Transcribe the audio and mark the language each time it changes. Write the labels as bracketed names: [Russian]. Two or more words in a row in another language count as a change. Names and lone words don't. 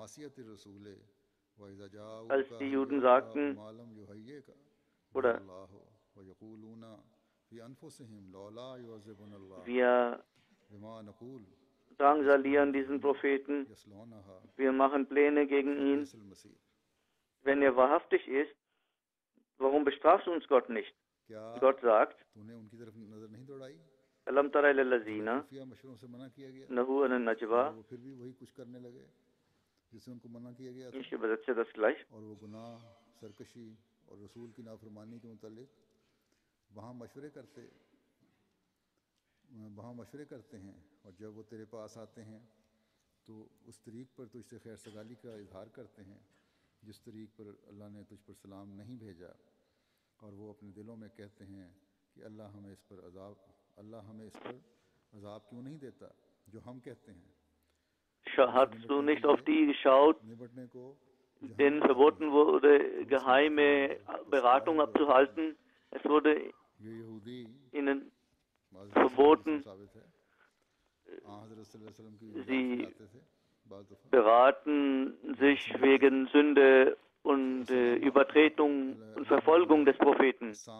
[German] Als die Juden sagten, oder wir drangsalieren diesen Propheten, wir machen Pläne gegen ihn. Wenn er wahrhaftig ist, warum bestrafst du uns Gott nicht? Gott sagt, [Arabic] ألم تر إلى الذين نهوا عن النجوى. [German] Ich übersetze das gleich. [Urdu] وہاں مشورے کرتے ہیں اور جب وہ تیرے پاس آتے ہیں تو اس طریق پر تجھ سے خیر سگالی کا اظہار کرتے ہیں جس طریق پر اللہ نے تجھ پر سلام نہیں بھیجا اور وہ اپنے دلوں میں کہتے ہیں کہ اللہ ہمیں اس پر عذاب کیوں نہیں دیتا جو ہم کہتے ہیں. [German] Hast du nicht auf die geschaut, denen verboten wurde, geheime Beratung abzuhalten? Es wurde ihnen verboten, Sie beraten sich wegen Sünde und Übertretung und Verfolgung des Propheten.